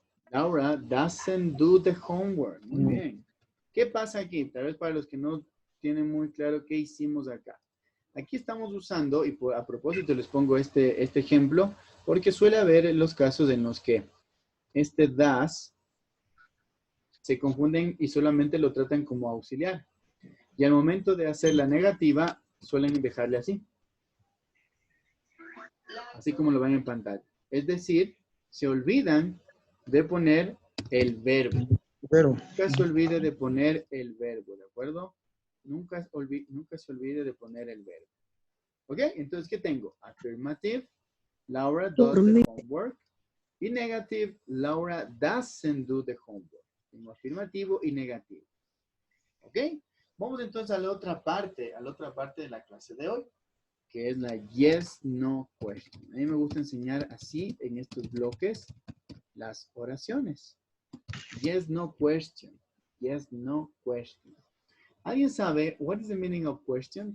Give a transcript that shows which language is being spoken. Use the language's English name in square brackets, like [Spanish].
[English] Laura doesn't do the homework. [Spanish] Muy bien. ¿Qué pasa aquí? Tal vez para los que no tienen muy claro qué hicimos acá. Aquí estamos usando, y a propósito les pongo este ejemplo, porque suele haber los casos en los que este does se confunden y solamente lo tratan como auxiliar. Y al momento de hacer la negativa, suelen dejarle así. Así como lo ven en pantalla. Es decir, se olvidan de poner el verbo. Nunca se olvide de poner el verbo, ¿de acuerdo? Nunca se olvide de poner el verbo. ¿Ok? Entonces, ¿qué tengo? [English] Affirmative, Laura does the homework. Y negative, Laura doesn't do the homework. [Spanish] Tengo afirmativo y negativo. ¿Ok? Vamos entonces a la otra parte de la clase de hoy, que es la yes, no question. A mí me gusta enseñar así en estos bloques las oraciones. [English] Yes, no question. Yes, no question. [Spanish] ¿Alguien sabe [English] what is the meaning of question?